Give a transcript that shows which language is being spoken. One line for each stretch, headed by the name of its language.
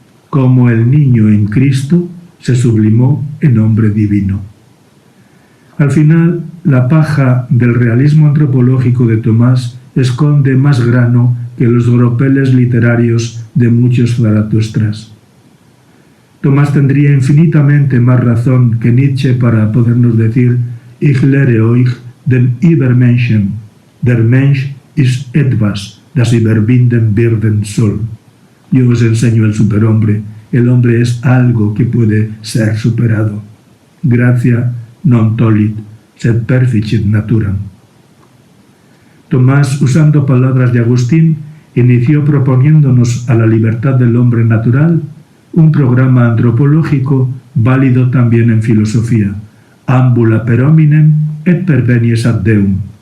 Spanish: Cómo el niño en Cristo se sublimó en hombre divino. Al final, la paja del realismo antropológico de Tomás esconde más grano que los gropeles literarios de muchos Zaratustras. Tomás tendría infinitamente más razón que Nietzsche para podernos decir:
German: Ich lehre euch den Übermenschen, der Mensch ist etwas, das überwinden werden soll.
Spanish: Yo os enseño el superhombre, el hombre es algo que puede ser superado.
Latin: Gratia non tollit, sed perficit naturam.
Spanish: Tomás, usando palabras de Agustín, inició proponiéndonos a la libertad del hombre natural un programa antropológico válido también en filosofía,
Latin: ambula per hominem et pervenies ad Deum.